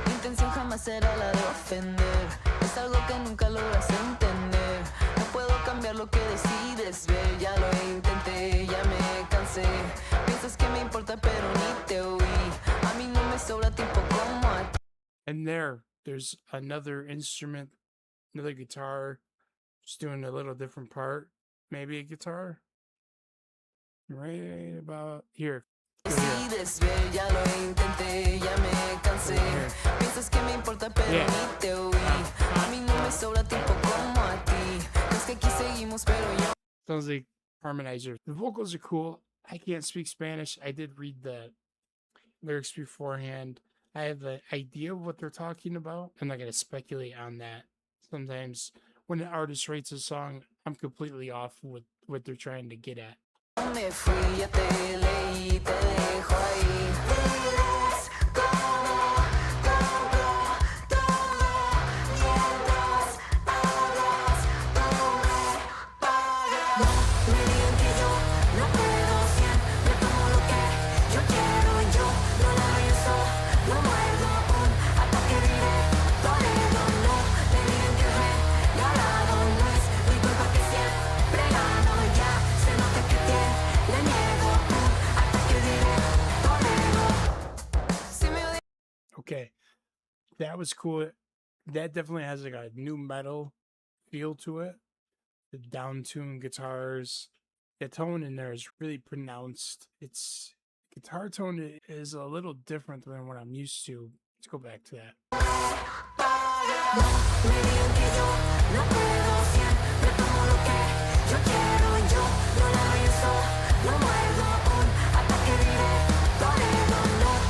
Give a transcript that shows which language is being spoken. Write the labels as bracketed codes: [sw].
[es] Intención jamás será la de ofender. Es algo que nunca logras entender. No puedo cambiar lo que decides ver. Ya lo intenté, ya me cansé. Piensas que me importa pero ni te oí. A mí no me sobra tiempo como a ti. [en] And there's another instrument, another guitar, just doing a little different part. Maybe a guitar. Right about here. [es] Decides ver, ya lo intenté, ya me cansé. Piensas que me importa pero ni te oí. A mí no me sobra tiempo como a ti. Es que aquí seguimos pero yo. [en] Sounds like harmonizer. The vocals are cool. I can't speak Spanish. I did read the lyrics beforehand. I have an idea of what they're talking about. I'm not going to speculate on that. Sometimes when an artist writes a song, I'm completely off with what they're trying to get at. [es] Me fui, ya te leí, te dejo ahí. Diles todo, todo, todo. Mientras hablas, tú me pagas. Me digan que yo no puedo, siempre tomo lo que yo quiero. Yo no la pienso, no muerdo un ataque directo de no. Me digan que el regalado no es mi culpa que siempre gano. Ya se nota que le niego un ataque directo de si me odia. [en] Okay, that was cool. That definitely has like a new metal feel to it. The down-tuned guitars, the tone in there is really pronounced. It's guitar tone is a little different than what I'm used to. Let's go back to that. [es] Me digan que yo no puedo, siempre tomo lo que yo quiero. Yo no la pienso, no muerdo un ataque directo de no.